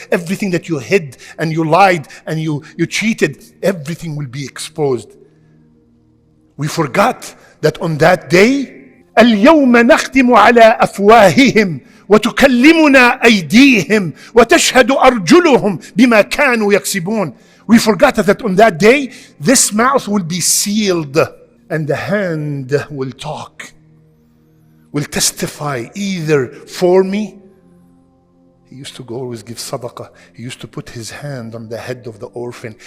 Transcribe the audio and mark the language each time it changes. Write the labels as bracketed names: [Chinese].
[English] Everything that you hid and you lied and you cheated, everything will be exposed. We forgot that on that day, [Arabic] اليوم نختم على أفواههم وتكلمنا أيديهم وتشهد أرجلهم بما كانوا يكسبون. [English] We forgot that on that day, this mouth will be sealed and the hand will talk, will testify either for me. He used to go always give sadaqah. He used to put his hand on the head of the orphan.